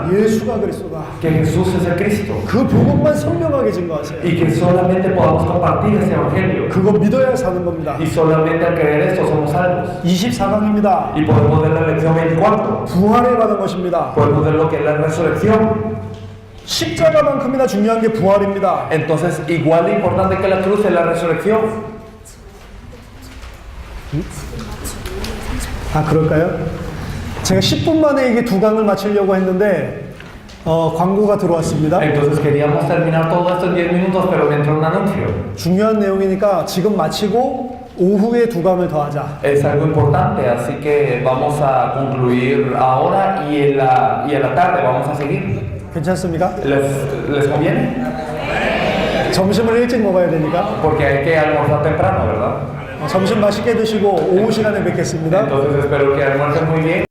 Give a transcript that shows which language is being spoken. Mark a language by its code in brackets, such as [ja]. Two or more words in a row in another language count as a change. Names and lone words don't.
[ko] 예수가 그리스도다. [es] Que Jesús es el Cristo. [ko] 그 복음만 선명하게 증거하세요. [es] Y que solamente podamos compartir ese evangelio. [ko] 그거 믿어야 사는 겁니다. [es] Y solamente al creer esto somos salvos. [ko] 24강입니다. [es] Y podemos ver la lección 24. [ko] 부활에 관한 것입니다. [es] Podemos ver lo que es la resurrección. [ko] 십자가만큼이나 중요한 게 부활입니다. [es] Entonces, igual de importante que la cruz es la resurrección. [ko] 아, 그럴까요? 제가 10분 만에 이게 두 강을 마치려고 했는데 광고가 들어왔습니다. [es] Entonces queríamos terminar todo esto en 10 minutos, pero me entró un anuncio. [ko] 중요한 내용이니까 지금 마치고 오후에 두 강을 더 하자. [es] Es algo importante, así que vamos a concluir ahora y en la tarde vamos a seguir. [ko] 괜찮습니까? [es] ¿Les conviene? [ko] 점심을 일찍 먹어야 되니까 [es] Porque hay que almorzar temprano, ¿verdad? [ko] 점심 맛있게 드시고 오후 시간에 뵙겠습니다. [es] Entonces espero que almuercen muy bien.